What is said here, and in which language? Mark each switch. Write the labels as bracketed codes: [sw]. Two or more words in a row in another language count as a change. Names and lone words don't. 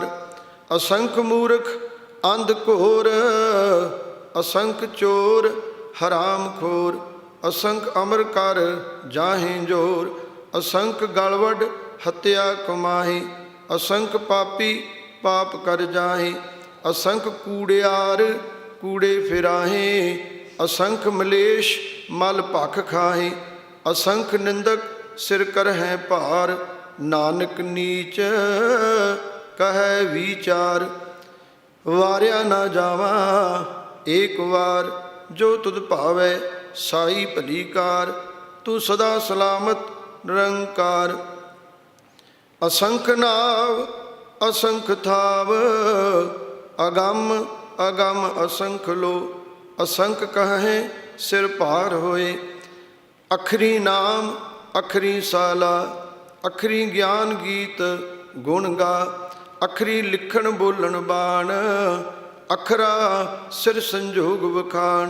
[pa] ਅਸੰਖ ਮੂਰਖ ਅੰਧ ਘੋਰ, ਅਸੰਖ ਚੋਰ ਹਰਾਮ ਖੋਰ। ਅਸੰਖ ਅਮਰ ਕਰ ਜਾਹੇ ਜੋਰ, ਅਸੰਖ ਗਲਵਡ ਹੱਤਿਆ ਕਮਾਹੀ। ਅਸੰਖ ਪਾਪੀ ਪਾਪ ਕਰ ਜਾਹੇ, ਅਸੰਖ ਕੂੜਿਆਰ ਕੂੜੇ ਫਿਰਾਹੇ। ਅਸੰਖ ਮਲੇਛ ਮਲੁ ਭਖਿ ਖਾਹਿ। ਅਸੰਖ ਨਿੰਦਕ ਸਿਰਿ ਕਰਹਿ ਭਾਰੁ, ਨਾਨਕੁ ਨੀਚੁ ਕਹੈ ਵੀਚਾਰੁ। ਵਾਰਿਆ ਨ ਜਾਵਾ ਏਕ ਵਾਰ, ਜੋ ਤੁਧੁ ਭਾਵੈ ਸਾਈ ਭਲੀ ਕਾਰ। ਤੂ ਸਦਾ ਸਲਾਮਤਿ ਨਿਰੰਕਾਰ। ਅਸੰਖ ਨਾਵ ਅਸੰਖ ਥਾਵ, ਅਗੰਮ ਅਗੰਮ ਅਸੰਖ ਲੋਅ। ਅਸੰਖ ਕਹਹਿ ਸਿਰਿ ਭਾਰੁ ਹੋਇ। ਅਖਰੀ ਨਾਮੁ ਅਖਰੀ ਸਾਲਾਹ, ਅਖਰੀ ਗਿਆਨੁ ਗੀਤ ਗੁਣ ਗਾਹ। ਅਖਰੀ ਲਿਖਣੁ ਬੋਲਣੁ ਬਾਣਿ, ਅਖਰਾ ਸਿਰਿ ਸੰਜੋਗੁ ਵਖਾਣਿ।